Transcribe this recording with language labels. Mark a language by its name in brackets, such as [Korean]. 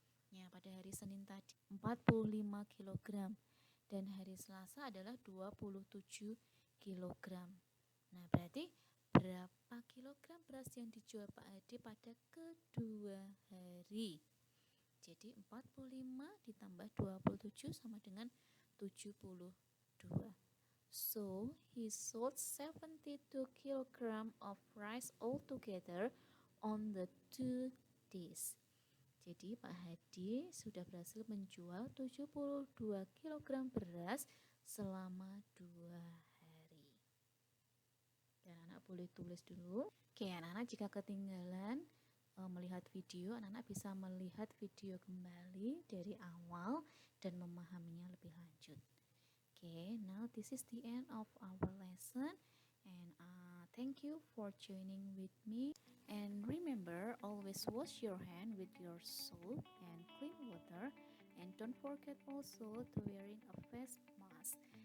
[Indonesian] Ya, pada hari Senin tadi 45 kilogram dan hari Selasa adalah 27 kilogram. Nah, berarti berapa kilogram beras yang dijual Pak Hadi pada kedua hari? Jadi 45 ditambah 27 sama dengan 72. [English] So, he sold 72 kilogram of rice altogether on the 2 days. [Indonesian] Jadi Pak Hadi sudah berhasil menjual 72 kilogram beras selama 2 hari. Dan anak boleh tulis dulu. Oke, anak-anak jika ketinggalan melihat video, anak-anak bisa melihat video kembali dari awal dan memahaminya lebih lanjut. [English] Okay, now this is the end of our lesson, and thank you for joining with me. And remember, always wash your hand with your soap and clean water, And don't forget also to wearing a face mask.